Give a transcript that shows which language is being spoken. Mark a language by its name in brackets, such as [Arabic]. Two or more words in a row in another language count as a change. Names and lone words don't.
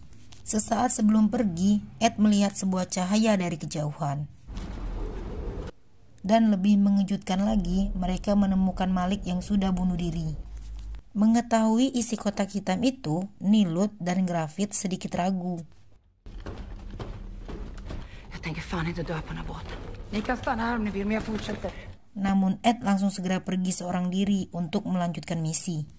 [Indonesian] Sesaat sebelum pergi, Ed melihat sebuah cahaya dari kejauhan. Dan lebih mengejutkan lagi, mereka menemukan Malik yang sudah bunuh diri. Mengetahui isi kotak hitam itu, Nilud dan Gravit sedikit ragu. [Swedish] Jag tänker fan inte dö på den här båten. Ni kan stanna här om ni vill, men jag fortsätter. [Indonesian] Namun Ed langsung segera pergi seorang diri untuk melanjutkan misi.